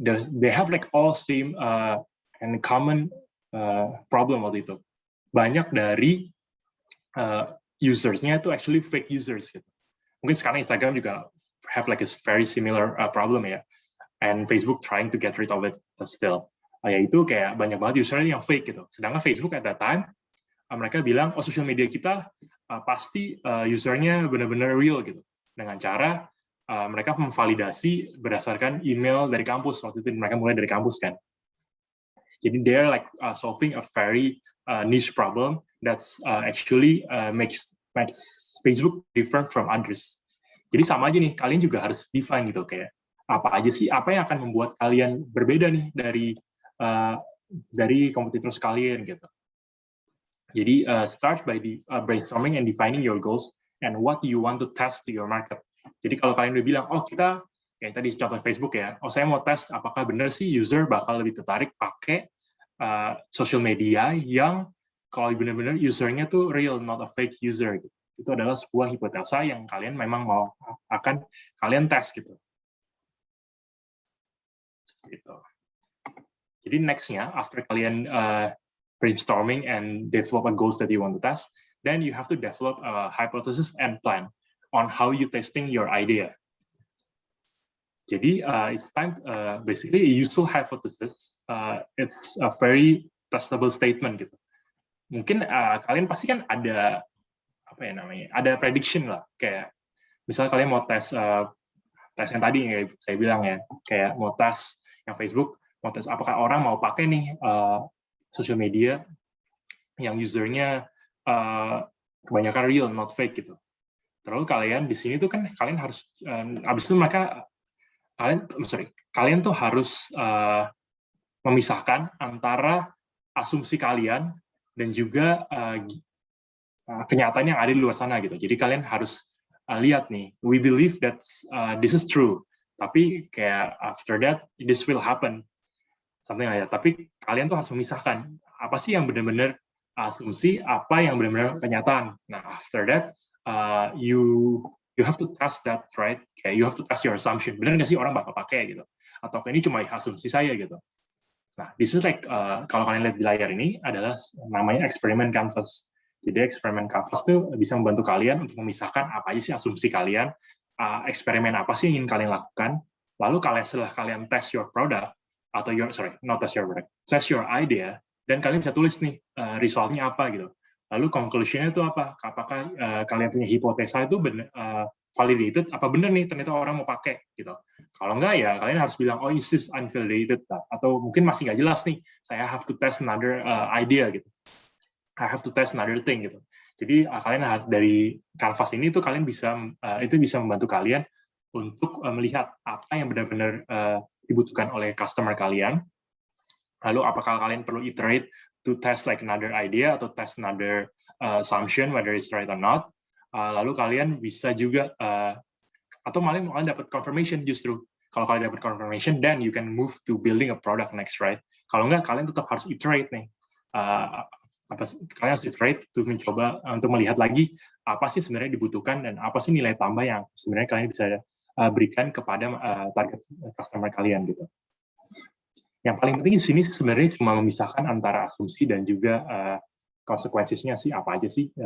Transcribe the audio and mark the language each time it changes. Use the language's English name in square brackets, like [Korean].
[English] They have like all same and common problem [Indonesian] waktu itu. Banyak dari usersnya itu [English] actually fake users [Indonesian] gitu. Mungkin sekarang [English] Instagram [Indonesian] juga [English] have like a very similar problem ya. And Facebook trying to get rid of it still. [Indonesian] Yaitu kayak banyak banget usernya yang fake gitu. Sedangkan Facebook [English] at that time, [Indonesian] mereka bilang, oh social media kita pasti usernya benar-benar real gitu. Dengan cara mereka memvalidasi berdasarkan email dari kampus. Waktu itu mereka mulai dari kampus kan. Jadi [English] they're like solving a very niche problem that's actually makes Facebook different from others. [Indonesian] Jadi sama aja nih, kalian juga harus define gitu kayak apa aja sih, apa yang akan membuat kalian berbeda nih dari kompetitor kalian gitu. Jadi [English] start by brainstorming and defining your goals and what you want to test to your market. [Indonesian] Jadi kalau kalian udah bilang, oh kita kayak tadi contoh Facebook ya, oh saya mau tes apakah benar sih user bakal lebih tertarik pakai social media yang kalau benar-benar usernya tuh real, [English] not a fake user [Indonesian] gitu. Itu adalah sebuah hipotesa yang kalian memang akan kalian tes gitu. Gitu. Jadi nextnya, [English] after kalian brainstorming and develop a goals that you want to test, then you have to develop a hypothesis and plan on how you testing your idea. [Indonesian] Jadi [English] it's time basically a useful hypothesis. It's a very testable statement [Indonesian] gitu. Mungkin kalian pasti kan ada apa ya namanya, ada prediction lah. Kayak misalnya kalian mau tes yang tadi yang saya bilang ya, kayak mau tes yang Facebook, mau tes apakah orang mau pakai nih social media yang usernya kebanyakan real, [English] not fake [Indonesian] gitu. Terus kalian di sini tuh kan kalian harus abis itu mereka kalian tuh harus memisahkan antara asumsi kalian dan juga kenyataan yang ada di luar sana gitu. Jadi kalian harus lihat nih, [English] we believe that this is true, [Indonesian] tapi kayak [English] after that this will happen, something like that. [Indonesian] Tapi kalian tuh harus memisahkan apa sih yang benar-benar asumsi, apa yang benar-benar kenyataan. [English] Nah, after that you have to trust that, right? [Indonesian] Kayak [English] you have to trust your assumption. [Indonesian] Benar nggak sih orang bakal pakai gitu? Atau ini cuma asumsi saya gitu? Nah, [English] this is like [Indonesian] kalau kalian lihat di layar ini adalah namanya eksperimen canvas. Jadi eksperimen canvas itu bisa membantu kalian untuk memisahkan apa aja sih asumsi kalian, eksperimen apa sih yang ingin kalian lakukan. Lalu setelah kalian [English] test your product [Indonesian] atau [English] test your idea, [Indonesian] dan kalian bisa tulis nih resultnya apa gitu. Lalu conclusion-nya itu apa? Apakah kalian punya hipotesa itu validated? Apa benar nih ternyata orang mau pakai gitu? Kalau enggak ya kalian harus bilang, oh [English] is this unvalidated, [Indonesian] atau mungkin masih nggak jelas nih, saya [English] have to test another idea [Indonesian] gitu, [English] I have to test another thing [Indonesian] gitu. Jadi kalian dari canvas ini tuh kalian bisa itu bisa membantu kalian untuk melihat apa yang benar-benar dibutuhkan oleh customer kalian. Lalu apakah kalian perlu [English] iterate to test like another idea [Indonesian] atau [English] test another assumption whether it's right or not. [Indonesian] Lalu kalian bisa juga atau malah kalian dapat confirmation justru. Kalau kalian dapat [English] confirmation, then you can move to building a product next, right? [Indonesian] Kalau enggak, kalian tetap harus iterate nih. Kalian harus iterate untuk mencoba untuk melihat lagi apa sih sebenarnya dibutuhkan dan apa sih nilai tambah yang sebenarnya kalian bisa berikan kepada target customer kalian gitu. Yang paling penting di sini sebenarnya cuma memisahkan antara asumsi dan juga konsekuensinya sih apa aja sih.